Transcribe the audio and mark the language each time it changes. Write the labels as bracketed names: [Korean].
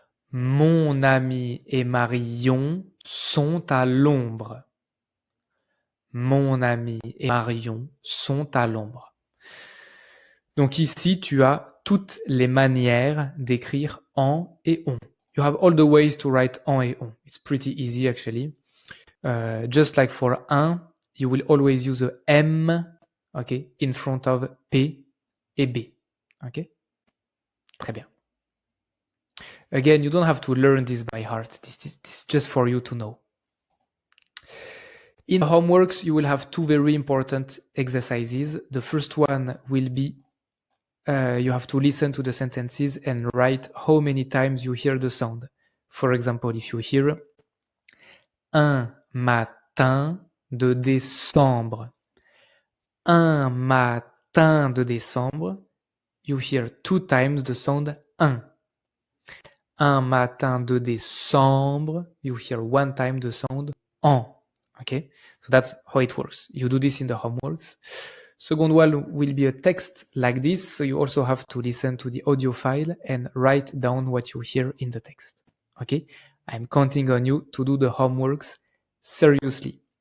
[French] Mon ami et Marion sont à l'ombre. Mon ami et Marion sont à l'ombre. Donc ici, tu as toutes les manières d'écrire en et on. [English] You have all the ways to write en et on. It's pretty easy actually. Just like for un, you will always use a M, okay, in front of P et B. Okay? [French] Très bien. [English] Again, you don't have to learn this by heart. This is just for you to know. In homeworks, you will have two very important exercises. The first one will be you have to listen to the sentences and write how many times you hear the sound. For example, if you hear [French] un matin de décembre, un matin de décembre, [English] you hear two times the sound un. [French] Un matin de décembre, [English] you hear one time the sound en. Okay, so that's how it works. You do this in the homeworks. Second one will be a text like this, so you also have to listen to the audio file and write down what you hear in the text. Okay, I'm counting on you to do the homeworks seriously.